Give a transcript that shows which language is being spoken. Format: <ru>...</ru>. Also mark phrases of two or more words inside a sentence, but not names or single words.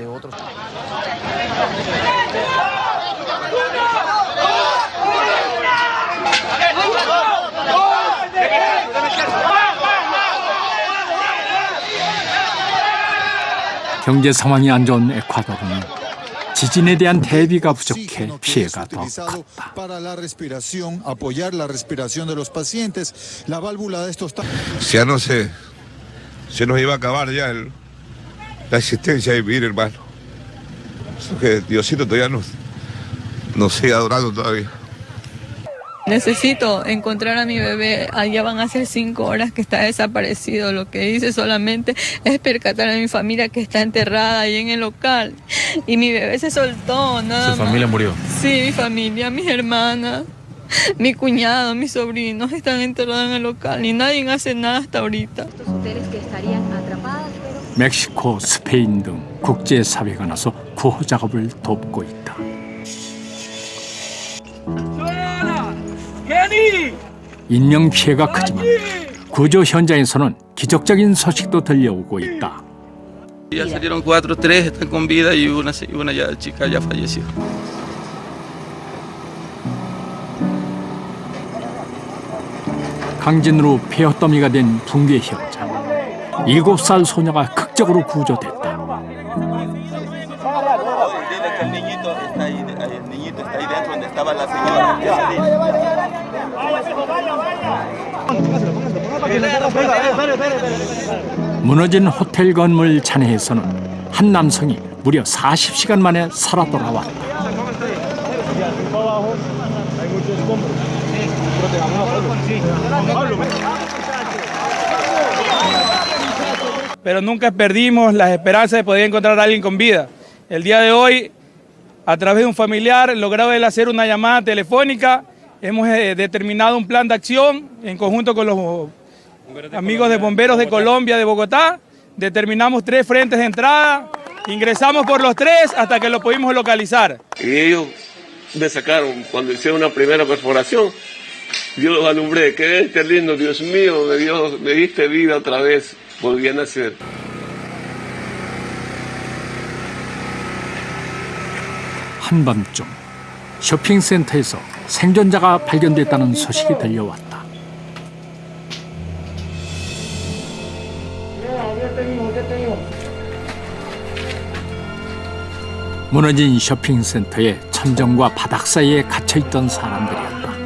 <ko>경제 상황이 안 좋은 에콰도르는 지진에 대한 대비가 부족해 피해가 더 컸다.</ko> <es>Ya no sé, se nos iba a acabar ya la existencia de vivir, hermano. Que Diosito todavía nos sigue adorando todavía. Necesito encontrar a mi bebé. Allá van a ser 5 horas que está desaparecido. Lo que hice solamente es percatar a mi familia que está enterrada ahí en el local. Y mi bebé se soltó, nada más. ¿Su familia murió? Sí, mi familia, mis hermanas, mi cuñado, mis sobrinos están enterrados en el local y nadie hace nada hasta ahorita.</es> <ko>멕시코, 스페인 등 국제사회가 나서 구호 작업을 돕고 있다. 인명피해가 크지만 구조 현장에서는 기적적인 소식도 들려오고 있다.</ko> <es>Ya salieron 4, 3 están con vida y una chica ya falleció.</es> <ko>강진으로 폐허더미가 된 붕괴 현장. 7살 소녀가 극적으로 구조됐다. 무너진 호텔 건물 잔해에서는 한 남성이 무려 40시간 만에 살아 돌아왔다.</ko> <es>Pero nunca perdimos las esperanzas de poder encontrar a alguien con vida. El día de hoy, a través de un familiar, logrado hacer una llamada telefónica, hemos determinado un plan de acción en conjunto con los amigos de Bomberos de Colombia, de Bogotá, determinamos 3 frentes de entrada, ingresamos por los 3 hasta que lo pudimos localizar. Y ellos me sacaron cuando hicieron una primera perforación. Yo los alumbré, qué lindo, Dios mío, me diste vida otra vez, volví a nacer.</es> <ko>한밤중 쇼핑센터에서 생존자가 발견됐다는 소식이 들려왔다. 무너진 쇼핑센터의 천정과 바닥 사이에 갇혀있던 사람들이었다.</ko>